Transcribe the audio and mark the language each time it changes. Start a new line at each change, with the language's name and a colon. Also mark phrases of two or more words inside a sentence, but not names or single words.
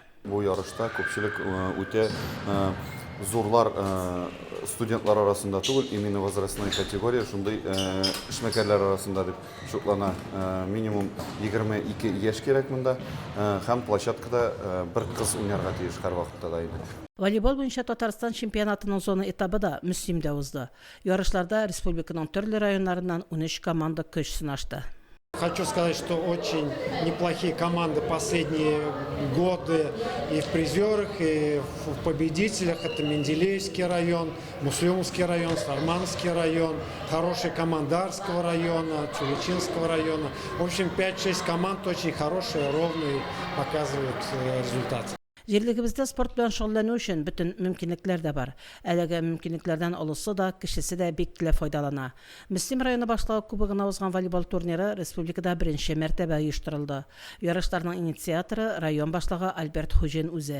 Tatar: Бу ярышта күпчелек үтә зурлар студентлар арасында түгел,
Russian: именно возрастной
Tatar: категория, шундый эшмәкәрләр арасында дип шутлана. Минимум 22 яшь кирәк монда, һәм площадкада бер кыз уйнарга тиеш һәр вакытта да иде. Волейбол буенча Татарстан чемпионатының зона этабы да Мөслимдә узды. Ярышларда республиканың төрле районнарыннан 13 команда көч сынашты.
Russian: Хочу сказать, что очень неплохие команды последние годы и в призерах, и в победителях. Это Менделеевский район, Муслюмский район, Сармановский район, хорошие команды Арского района, Чуличинского района. В общем, 5-6 команд очень хорошие, ровные, показывают результат.
Tatar: Җирлегебездә спорт белән шөгыльләнү өчен бөтен мөмкинлекләр дә бар. Әлеге мөмкинлекләрдән олысы да, кечесе дә бик теләп файдалана. Мөслим районы башлыгы кубогына узган волейбол турниры республикада беренче мәртәбә оештырылды. Ярышларның инициаторы район башлыгы Альберт Хуҗин үзе.